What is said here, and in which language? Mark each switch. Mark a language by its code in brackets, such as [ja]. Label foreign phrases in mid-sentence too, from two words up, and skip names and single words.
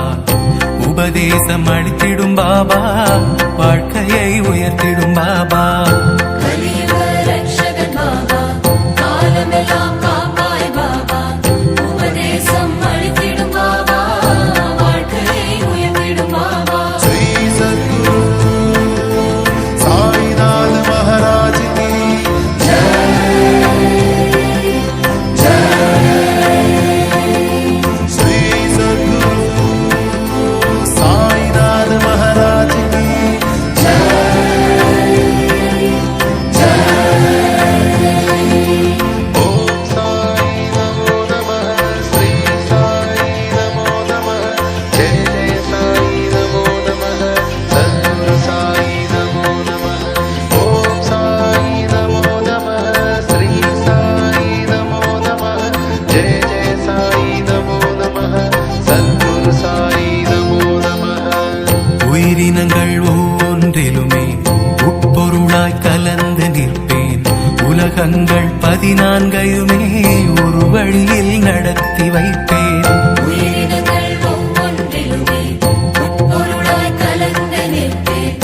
[ta] உபதேசம் அளித்திடும் பாபா, வாழ்க்கையை உயர்த்திடும் பாபா. கலியுக ரக்ஷகன் பாபா, காலமெல்லாம் காப்பாய் பாபா. உபதேசம் அளித்திடும் பாபா, வாழ்க்கையை உயர்த்திடும் பாபா. [hi] श्री सद्गुरु साईनाथ महाराज की श्री सद्गुरु साईनाथ महाराज की ओम [sa] साई नमो नमः श्री साई नमो नमः जय जय साई नमो नमः सद्गुरु साई नमो नमः ओम साई नमो नमः श्री साई नमो नमः जय जय साई नमो नमः सद्गुरु साई नमो नमः [ta] உயிரினங்கள் ஒவ்வொன்றிலுமே உட்பொருளாய் கலந்து நிற்பேன். உலகங்கள் 14யுமே ஒரு வழியில் நடத்தி வைப்பேன். உயிரினங்கள் ஒவ்வொன்றிலுமே உட்பொருளாய் கலந்து நிற்பேன்.